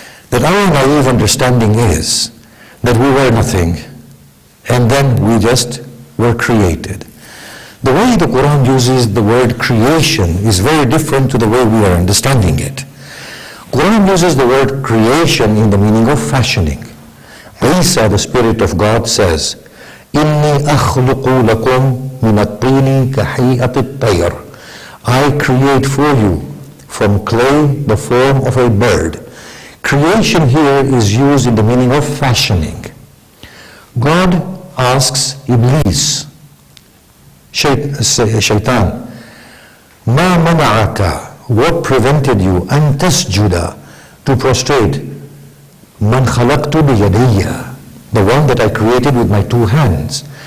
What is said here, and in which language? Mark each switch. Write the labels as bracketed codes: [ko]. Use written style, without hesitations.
[en] That our naive understanding is that we were nothing, and then we just were created. The way the Quran uses the word creation is very different to the way we are understanding it. Quran uses the word creation in the meaning of fashioning. Isa, the Spirit of God, says, [ar] إِنِّي أَخْلُقُ لَكُمْ مِنَ الطِّينِ كَحِيئَةِ الطَّيْرِ. [en] I create for you from clay the form of a bird. Creation here is used in the meaning of fashioning. God asks Iblis, Shaitan, [ar] Ma mana'aka, [en] what prevented you, [ar] an tasjuda, [en] to prostrate, [ar] man khalaqtu biyadayya, [en] the one that I created with my 2 hands.